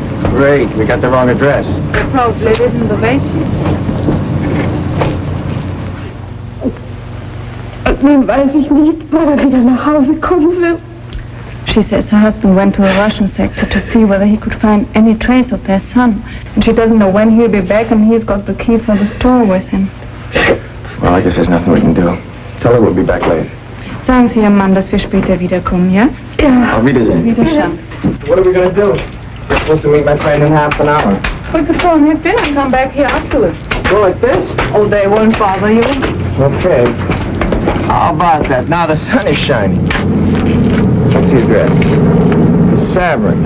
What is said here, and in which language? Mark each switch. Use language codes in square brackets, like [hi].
[en] Great, we got the wrong address. They probably live in the basement. [de] Nun weiß ich nicht, wann er wieder nach Hause kommen wird. [en] She says her husband went to the Russian sector to see whether he could find any trace of their son. And she doesn't know when he'll be back, and he's got the key for the store with him. Well, I guess there's nothing we can do. Tell her we'll be back late. [de] Sagen Sie Ihrem Mann, dass wir später wiederkommen, ja? Ja. Auf Wiedersehen. Wiederschauen. [en] What are we gonna do? We're supposed to meet my friend in half an hour. We could go and have dinner and come back here afterwards. Go like this? Oh, they won't bother you. Okay. How about that? Now the sun is shining. What's the address? Savrin.